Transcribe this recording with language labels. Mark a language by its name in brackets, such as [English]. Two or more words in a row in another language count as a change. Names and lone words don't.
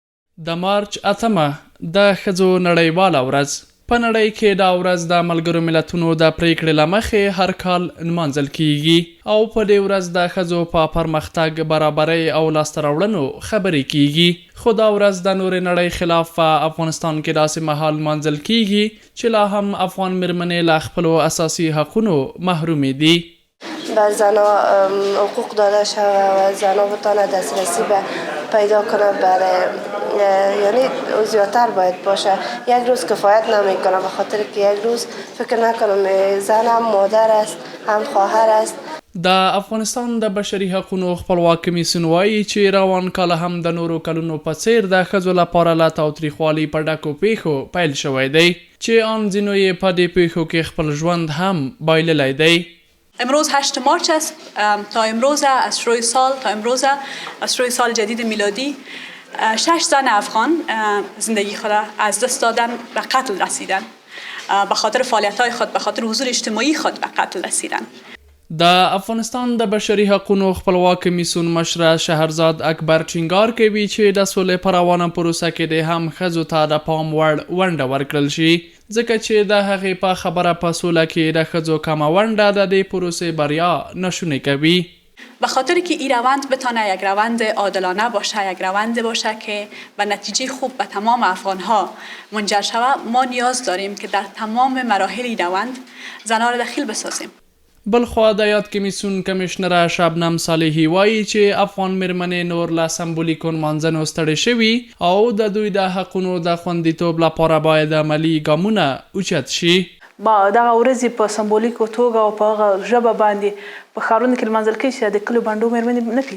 [Pashto] د مارچ اتمه د ښځو نړیواله ورځ په نړۍ کې دا ورځ د ملګرو ملتونو د پریکړې له مخې هر کال نمانځل کیږي او په دې ورځ د ښځو په پرمختګ، برابرۍ او لاسته راوړنو خبرې کیږي. خو دا ورځ د نورې نړۍ خلاف په افغانستان کې داسې مهال نمانځل کیږي چې لا هم افغان میرمنې له خپلو اساسي حقونو محرومې دي. [Persian] بر زنها حقوق داده شود و زنها بتانه دسترسی به پیدا کنه برای یعنی زیادتر باید باشه. یک روز کفایت نمیکنه به خاطر که یک روز فکر نکنم زن هم مادر است هم خواهر است. [Pashto] د افغانستان د بشري حقونو خپلواک کمیسیون وایي چې روان کال هم د نورو کلونو په څیر د ښځو لپاره له تاوتریخوالي په ډکو پیښو پیل شوی دی چې آن ځینو یې په دې پیښو کې خپل ژوند هم بایللی دی. [Persian] امروز 8 مارچ است. تا امروز از شروع سال جدید میلادی 6 زن افغان زندگی خود از دست دادن و قتل رسیدن. به خاطر فعالیت‌های خود، به خاطر حضور اجتماعی خود به قتل رسیدن. [Pashto] د افغانستان د بشري حقونو خپلواک کمیسیون مشره شهرزاد اکبر ټینګار کوي چې د سولې په روانه پروسه کې د هم ښځو ته د پام وړ ونډه ورکړل شي، ځکه چې د هغې په خبره په سوله کې د ښځو کمه ونډه د دې پروسې بریا ناشونی کوي. [Persian] به خاطر که این روند بتانه یک روند عادلانه باشه، یک روند باشه که به نتیجه خوب به تمام افغانها منجر شود، ما نیاز داریم که در تمام مراحل این روند زنها را دخیل بسازیم. [Pashto] بلخوا د یاد کمیسیون کمیشنره شبنم صالحي وایي چې افغان میرمنې نور له سمبولیکو نمانځنو ستړې شوي او د دوی د حقونو د خوندیتوب لپاره باید عملي ګامونه اوچت شي. با دغه ورځې په سمبولیکو توګه او په هغه ژبه باندې په ښارونو کې لمانځل کېږي چې د کلیو بانډو مېرمنې نه کوي.